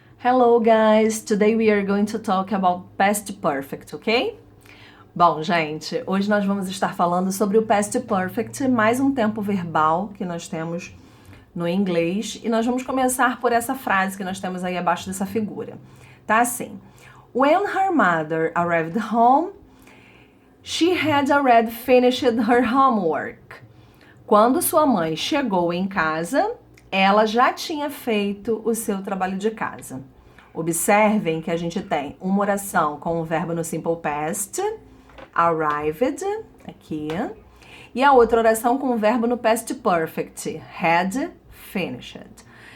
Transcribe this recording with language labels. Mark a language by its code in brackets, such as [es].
[en] Hello guys, today we are going to talk about past perfect, ok? [pt] Bom, gente, hoje nós vamos estar falando sobre o past perfect, mais um tempo verbal que nós temos no inglês, e nós vamos começar por essa frase que nós temos aí abaixo dessa figura. Tá assim: [en] When her mother arrived home, she had already finished her homework. [pt] Quando sua mãe chegou em casa, ela já tinha feito o seu trabalho de casa. Observem que a gente tem uma oração com o verbo no simple past, arrived, aqui, e a outra oração com o verbo no past perfect, had finished.